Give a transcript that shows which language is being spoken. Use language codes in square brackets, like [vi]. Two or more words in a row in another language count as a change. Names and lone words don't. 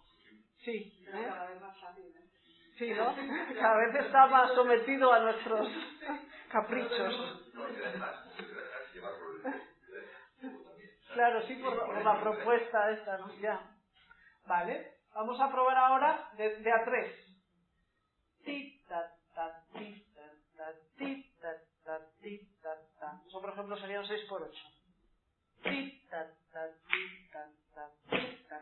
[es] Sí. Cada vez más fácil, sí, ¿no? Cada vez está más sometido a nuestros caprichos. Claro, sí, por la propuesta esta, ¿no? Ya. Vale. Vamos a probar ahora de a 3. Tita, ta, tita, ta, tita, ta, tita, ta. Eso, por ejemplo, sería un 6x8. Tita, ta, tita, ta, tita.